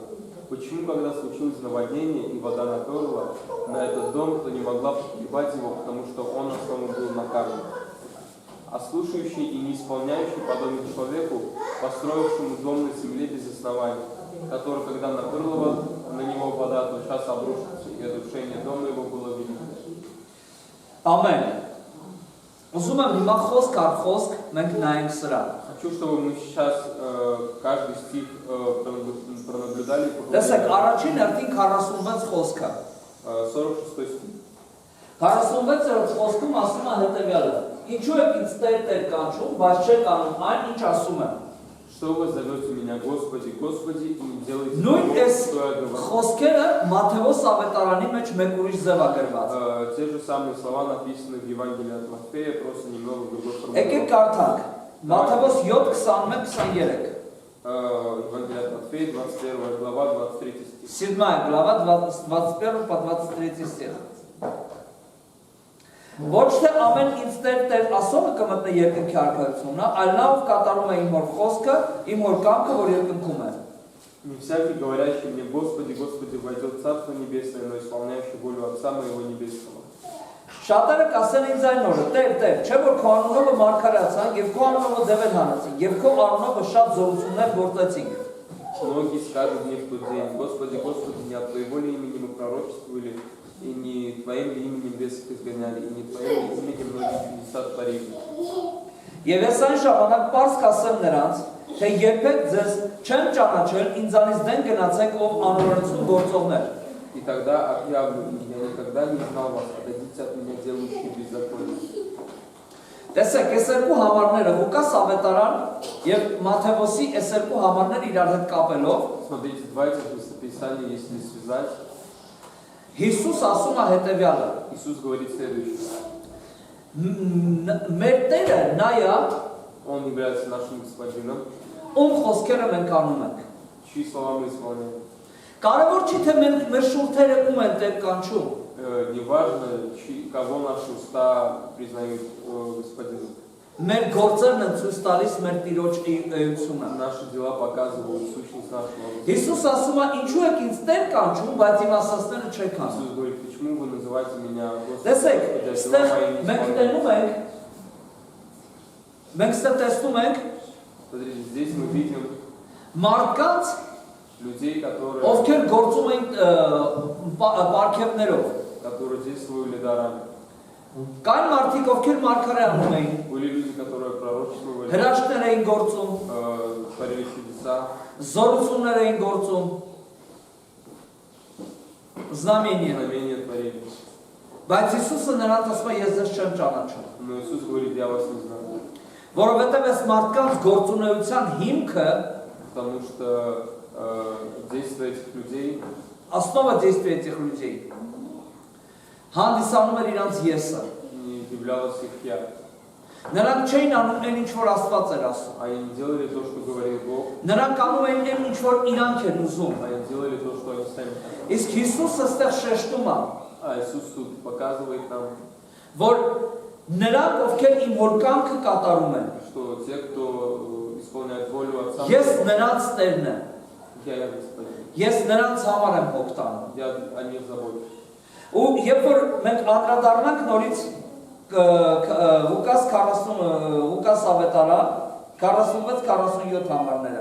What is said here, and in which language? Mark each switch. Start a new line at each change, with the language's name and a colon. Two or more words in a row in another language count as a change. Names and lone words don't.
Russian: Почему, когда случилось наводнение и вода наперла на этот дом, то не могла погибать его, потому что он основан был на камне? А слушающий и не исполняющий подобен человеку, построившему дом на земле без основания, который, когда наперла на него вода, тотчас обрушился, и разрушение дома его было велико.
Armenian: Ամեն։ Ուզում եմ հիմա խոսք առ խոսք մենք նայենք սրան։
Russian: Хочу, чтобы мы сейчас каждый стих пронаблюдали.
Armenian: Տեսեք, առաջին հերթին 46 խոսքը։
Russian: 46 стих.
Armenian: 46-րդ խոսքում ասում է հետևյալը. Ինչու եք ինձ Տեր կանչում, բայց չեք անում այն, ինչ ասում եմ։
Russian: Что вы зовете меня, Господи, Господи, и не делаете
Armenian: Նույն
Russian: того,
Armenian: այս
Russian: что я говорю.
Armenian: խոսքերը Մատթեոս ավետարանի մեջ մեկ ուրիշ ձև է գրված։
Russian: Те же самые слова написаны в Евангелии от Матфея, просто немного в другой
Armenian: Եկեք
Russian: формулировке.
Armenian: կարդանք։ Մատթեոս 7:21-23։
Russian: Евангелие от Матфея, 21 глава, 23 стих. 7 глава, 21 по 23 стих։
Armenian: Ոչ թե ամեն ինձ Տեր ասողը կմտնի երկնքի արքայությունը, այլ նա ով կատարում է իմ հոր խոսքը, իմ հոր կամքը, որ երկնքում է։
Russian: Не всякий, говорящий мне, Господи, Господи, войдет в Царство Небесное, но исполняющий волю Отца Моего Небесного.
Armenian: Շատերը կասեն ինձ այն օրը, Տեր, չէ որ քո անունով մարգարացանք եւ քո անունով դևեր հանեցինք եւ քո անունով շատ զորություններ գործեցինք։
Russian: Многие скажут мне в тот день, Господи, Господи, не от Твоего ли имени мы пророчествовали, и не Твоим ли именем бесов изгоняли, и не Твоим ли именем многие чудеса творили.
Armenian: Եվ ես այն ժամանակ պարզ կասեմ նրանց, թե երբեք ձեզ չեմ ճանաչել, ինձանից դեն գնացեք ով անօրենություն գործողներ։
Russian: И тогда объявлю им, я никогда не знал вас, отойдите от меня, делающие беззаконие.
Armenian: Տեսեք, այս երկու համարները Ղուկաս ավետարան եւ Մատթեոսի այս երկու համարները իրար հետ կապելով
Russian: Смотрите, два этих местописания, если связать,
Armenian: Հիսուս ասում է հետեւյալը.
Russian: Иисус говорит следующее.
Armenian: Մեր Տերը նա է,
Russian: Он является нашим Господином,
Armenian: ում խոսքերը մենք անում ենք։
Russian: чьи слова мы исполняем.
Armenian: Կարևոր չի թե մենք մեր շուրթերը ում են Տեր կանչում։
Russian: Неважно, кого наши уста признают Господином.
Armenian: Մեր գործերն են ցույց տալիս մեր Տիրոջ էությունը։
Russian: Наши дела показывают сущность нашего Господа.
Armenian: Հիսուս ասում է, ինչու եք ինձ Տեր կանչում, բայց իմ ասածները չեք անում։
Russian: Иисус говорит, почему вы называете меня Господом?
Armenian: Տեսեք,
Russian: хотя дела
Armenian: ստեղ
Russian: мои не
Armenian: մենք
Russian: исполняете?
Armenian: տենում ենք, մենք ստեղ տեսնում ենք
Russian: Смотрите, здесь мы видим
Armenian: մարդկանց,
Russian: людей, которые
Armenian: ովքեր գործում են պարգևներով։
Russian: действовали дарами.
Armenian: Կան մարդիկ, ովքեր մարգարե անում էին,
Russian: Были люди, которые пророчествовали,
Armenian: հրաշքներ էին գործում,
Russian: творили чудеса,
Armenian: զորություններ էին գործում,
Russian: знамения։ знамения творили.
Armenian: Բայց Հիսուսը նրանց ասում է, ես ձեզ չեմ ճանաչում։
Russian: Но Иисус говорит, я вас не знаю.
Armenian: Որովհետև այս մարդկանց գործունեության հիմքը,
Russian: Потому что действия этих людей, основа действия этих людей,
Armenian: հանդիսանում էր իրանց եսը։
Russian: не являлось их я.
Armenian: Նրանք չէին անում այն ինչ որ Աստված էր ասում։
Russian: Они не делали то, что говорил Бог,
Armenian: Նրանք անում էին այն ինչ որ իրանք են ուզում։
Russian: они делали то, что они сами хотели.
Armenian: Իսկ Հիսուսը ստեղ շեշտում է,
Russian: А Иисус тут показывает нам,
Armenian: որ նրանք ովքեր իմ հոր կամքը կատարում են,
Russian: что те, кто исполняет волю Отца,
Armenian: ես նրանց Տերն եմ,
Russian: я Господин,
Armenian: ես նրանց համար եմ հոգ տանում։
Russian: я о них забочусь.
Armenian: Ու երբ որ մենք անդրադառնանք նորից Ղուկաս ավետարան 46-47 համարները։